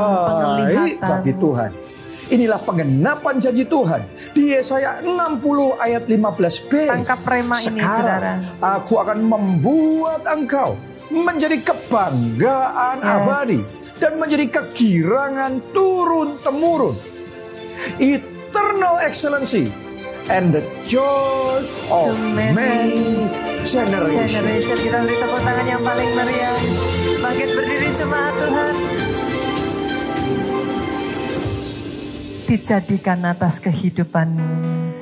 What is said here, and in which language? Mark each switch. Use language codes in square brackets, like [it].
[id] terbaik bagi Tuhan. Inilah pengenapan janji Tuhan di Yesaya 60 ayat 15b. Tangkap rema ini, saudara. Aku akan membuat engkau menjadi kebanggaan abadi dan menjadi kegirangan turun-temurun. [en] Eternal excellency and the joy of To many many generations. [id] Generation, kita beri tepuk tangan yang paling meriah. Bangkit berdiri jemaat Tuhan. dijadikan atas kehidupanmu.